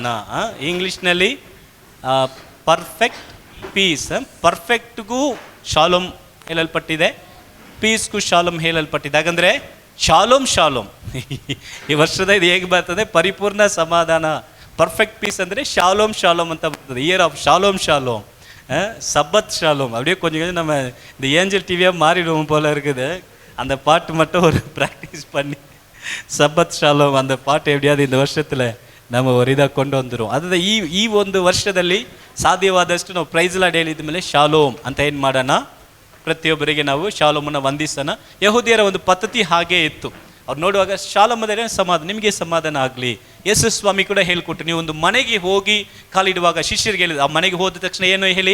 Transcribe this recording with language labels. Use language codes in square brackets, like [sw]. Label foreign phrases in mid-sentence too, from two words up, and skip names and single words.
[kn] ಇಂಗ್ಲೀಷ್ನಲ್ಲಿ [en] perfect peace. [kn] ಪರ್ಫೆಕ್ಟ್ಗೂ ಶಾಲೋಮ್ ಹೇಳಲ್ಪಟ್ಟಿದೆ, ಪೀಸ್ಗೂ ಶಾಲೋಮ್ ಹೇಳಲ್ಪಟ್ಟಿದೆ. ಹಾಗಂದರೆ ಶಾಲೋಮ್ ಈ ವರ್ಷದ ಇದು ಹೇಗೆ ಬರ್ತದೆ? ಪರಿಪೂರ್ಣ ಸಮಾಧಾನ. [en] perfect peace [kn] ಅಂದರೆ ಶಾಲೋಮ್ ಅಂತ ಬರ್ತದೆ. [en] year of shalom. [ta] சப்பத் ஷாலோம். அப்படியே கொஞ்சம் நம்ம இந்த ஏஞ்சல் டிவியாக மாறிடுவோம் போல இருக்குது. அந்த பாட்டு மட்டும் ஒரு ப்ராக்டிஸ் பண்ணி சப்பத் ஷாலோம் அந்த பாட்டு எப்படியாவது இந்த ವರ್ಷದಲ್ಲಿ நம்ம ஒரு இதாக கொண்டு வந்துடும். [kn] ಅದು ಈ ಒಂದು ವರ್ಷದಲ್ಲಿ ಸಾಧ್ಯವಾದಷ್ಟು ನಾವು [en] praise Lord [kn] ಹೇಳಿದ ಮೇಲೆ ಶಾಲೋಮ್ ಅಂತ ಏನು ಮಾಡೋಣ, ಪ್ರತಿಯೊಬ್ಬರಿಗೆ ನಾವು ಶಾಲೋಮನ್ನು ವಂದಿಸೋಣ. ಯಹೂದಿಯರ ಒಂದು ಪದ್ಧತಿ ಹಾಗೇ ಇತ್ತು. ಅವ್ರು ನೋಡುವಾಗ ಶಾಲೋಮ್ ಅಂದರೆ ಸಮಾಧಾನ, ನಿಮಗೆ ಸಮಾಧಾನ ಆಗಲಿ. ಯೇಸು ಸ್ವಾಮಿ ಕೂಡ ಹೇಳ್ಕೊಟ್ರು, ನೀವು ಒಂದು ಮನೆಗೆ ಹೋಗಿ ಕಾಲಿಡುವಾಗ ಶಿಷ್ಯರಿಗೆ ಹೇಳಿದ್ರು, ಆ ಮನೆಗೆ ಹೋದ ತಕ್ಷಣ ಏನು ಹೇಳಿ?